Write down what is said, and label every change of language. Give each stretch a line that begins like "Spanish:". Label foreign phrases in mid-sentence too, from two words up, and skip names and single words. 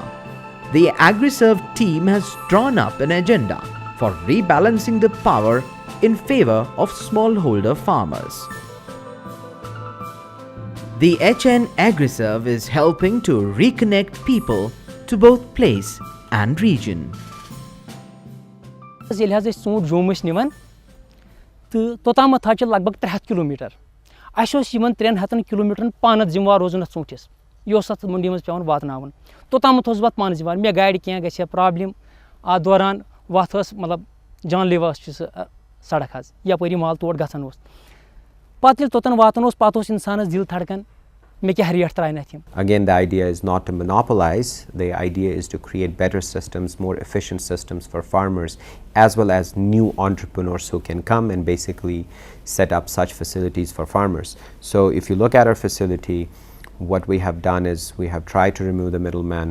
English: The AgriServe team has drawn up an agenda for rebalancing the power in favor of smallholder farmers. The HN AgriServe is helping to reconnect people to both place and region.
Kashmiri: ییٚلہِ حظ أسۍ ژوٗنٛٹھۍ جوٚم ٲسۍ نِوان تہٕ توٚتامَتھ حظ چھِ لگ بگ 300 کِلوٗمیٖٹر اَسہِ اوس یِمن 300 کِلوٗمیٖٹرن پانَس ذِموار روزُن اَتھ ژوٗنٛٹھِس یہِ اوس اَتھ مٔنڈی منٛز پیٚوان واتناوُن توٚتامَتھ اوسُس بہٕ اَتھ پانہٕ ذِموار مےٚ گاڑِ کینٛہہ گژھِ ہا پرٛابلِم اَتھ دوران وَتھ ٲس مطلب جان لیوا چھِ سۄ سڑک حظ یَپٲرۍ یہِ مال تور گژھان اوس پَتہٕ ییٚلہِ توٚتَن واتان اوس پَتہٕ اوس اِنسانَس دِل تھڑکان مےٚ کیٛاہ ریٹ ترٛاونہِ اَتھ یِم.
English: Again, the idea is not to monopolize. The idea is to create better systems, more efficient systems for farmers, as well as new entrepreneurs who can come and basically set up such facilities for farmers. So if you look at our facility, what we have done is we have tried to remove the middleman.